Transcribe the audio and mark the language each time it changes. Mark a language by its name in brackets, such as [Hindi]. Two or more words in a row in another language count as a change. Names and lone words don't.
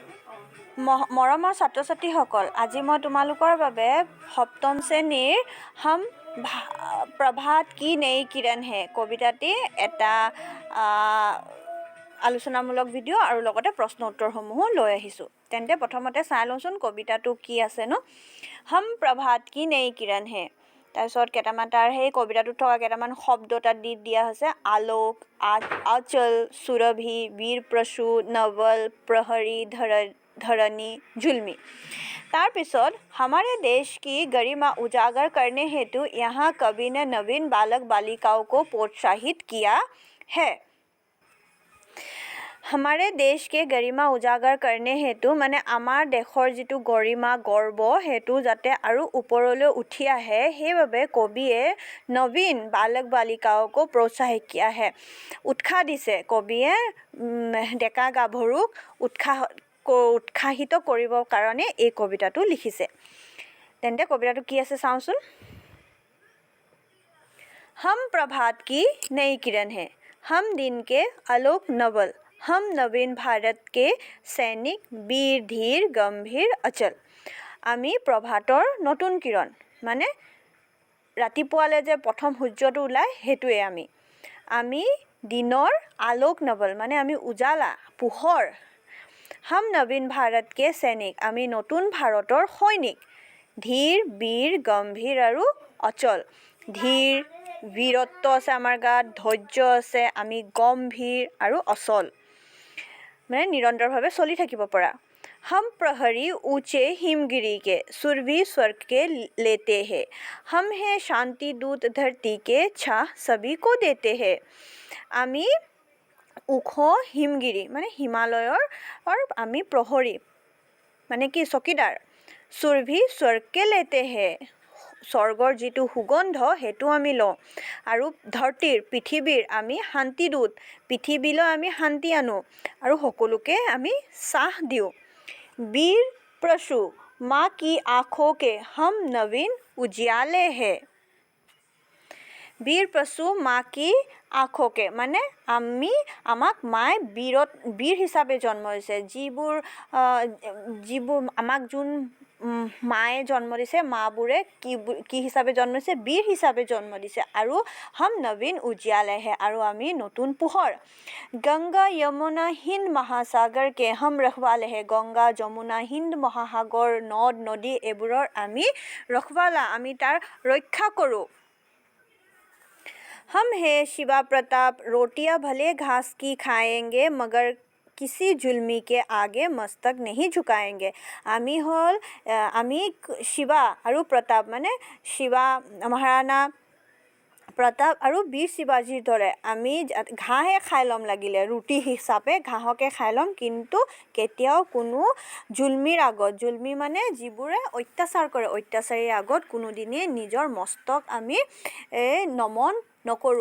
[Assamese] মৰমৰ ছাত্ৰ ছাত্ৰীসকল, আজি মই তোমালোকৰ বাবে সপ্তম শ্ৰেণীৰ [Hindi] हम प्रभात की नई किरण है [Assamese] কবিতাটি এটা আলোচনামূলক ভিডিঅ' আৰু লগতে প্ৰশ্ন উত্তৰসমূহো লৈ আহিছোঁ। তেন্তে প্ৰথমতে চাই লওঁচোন কবিতাটো কি আছেনো। [Hindi] हम प्रभात की नई किरण है, [Assamese] তাৰপিছত কেইটামান তাৰ সেই কবিতাটোত থকা কেইটামান শব্দ তাত দিয়া হৈছে। আলোক, আচল, সুৰভি, বীৰ প্ৰসূ, নৱল, [Hindi] प्रहरी, धरणी, जुल्मी। তাৰপিছত हमारे देश की गरिमा उजागर करने हेतु यहाँ कवि ने नवीन बालक बालिकाओं को प्रोत्साहित किया है। हमारे देश के गरिमा उजागर करने हेतु [Assamese] মানে আমাৰ দেশৰ যিটো গৰিমা গৰ্ব সেইটো যাতে আৰু ওপৰলৈ উঠি আহে সেইবাবে কবিয়ে [Hindi] नवीन बालक बालिकाओं को प्रोत्साहित किया है, [Assamese] উৎসাহ দিছে কবিয়ে ডেকা গাভৰুক উৎসাহিত কৰিবৰ কাৰণে এই কবিতাটো লিখিছে। তেন্তে কবিতাটো কি আছে চাওঁচোন। [Hindi] हम प्रभात की नई किरण है, हम दिन के आलोक नवल, हम नवीन भारत के सैनिक वीर धीर गंभीर अचल। [Assamese] আমি প্ৰভাতৰ নতুন কিৰণ, মানে ৰাতিপুৱালে যে প্ৰথম সূৰ্যটো ওলায় সেইটোৱে আমি দিনৰ আলোক নৱল, মানে আমি উজালা পোহৰ। [Hindi] हम नवीन भारत के सैनिक, [Assamese] আমি নতুন ভাৰতৰ সৈনিক। ধীৰ বীৰ গম্ভীৰ আৰু অচল, ধীৰ বীৰত্ব আছে আমাৰ গাত, ধৈৰ্য আছে, আমি গম্ভীৰ আৰু অচল, মানে নিৰন্তৰভাৱে চলি থাকিব পৰা। [Hindi] हम प्रहरी ऊंचे हिमगिरी के, सुरभि स्वर्ग के लेते हैं, हम हैं शांति दूत धरती के, छाह सभी को देते हैं। [Assamese] আমি ওখ হিমগিৰি মানে হিমালয়ৰ আমি প্ৰহৰী, মানে কি চকীদাৰ। [Hindi] सुरभि स्वर्ग के लेते हैं, [Assamese] স্বৰ্গৰ যিটো সুগন্ধ সেইটো আমি লওঁ। আৰু ধৰতীৰ পৃথিৱীৰ আমি শান্তিদূত, পৃথিৱীলৈ আমি শান্তি আনো আৰু সকলোকে আমি চাহ দিওঁ। [Hindi] वीर प्रसू মাँ की आँखों के हम नवीन उजियाले है। वीर प्रसू माँ की आँखों के [Assamese] মানে আমাক মায়ে বীৰ হিচাপে জন্ম দিছে। যিবোৰ আমাক যোন মায়ে জন্ম দিছে, মাবোৰে কি হিচাপে জন্ম দিছে, বীৰ হিচাপে জন্ম দিছে। [Hindi] আৰু हम नवीन उजियाले है, [Assamese] আৰু আমি নতুন পোহৰ। [Hindi] गंगा यमुना हिंद महासागर के हम रखवाले है, [Assamese] গংগা যমুনা হিন্দ মহাসাগৰ নদ নদী এইবোৰৰ আমি ৰখৱালা, আমি তাৰ ৰক্ষা কৰোঁ। [Hindi] हम है शिवा प्रताप, रोटियां भले घास की खाएंगे, मगर किसी जुल्मी के आगे मस्तक नहीं झुकाएंगे। [Assamese] আমি শিৱা আৰু প্ৰতাপ, মানে শিৱা মহাৰাণা প্ৰতাপ আৰু বীৰ শিৱাজীৰ দৰে আমি ঘাঁহে খাই ল'ম, লাগিলে ৰুটি হিচাপে ঘাঁহকে খাই ল'ম, কিন্তু কেতিয়াও কোনো জুলমিৰ আগত, জুলমি মানে যিবোৰে অত্যাচাৰ কৰে, অত্যাচাৰীৰ আগত কোনোদিনেই নিজৰ মস্তক আমি নমন নকৰোঁ।